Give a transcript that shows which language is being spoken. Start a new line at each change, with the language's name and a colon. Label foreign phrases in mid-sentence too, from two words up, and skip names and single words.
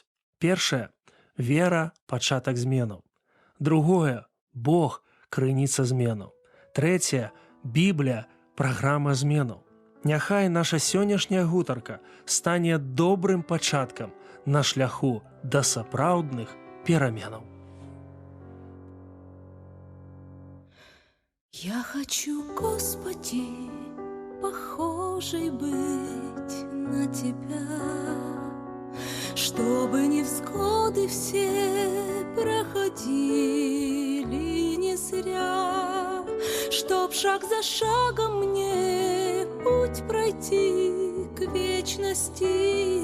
Belarusian: Першае – вера, пачатак зменаў. Другое – Бог, крыніца зменаў. Трэцяе – Біблія, праграма зменаў. Няхай наша сённяшняя гутарка стане добрым пачаткам на шляху да сапраўдных пераменаў.
Russian: Я хочу, Господи, похожей быть на Тебя, чтобы невзгоды все проходили не зря, чтоб шаг за шагом мне путь пройти к вечности.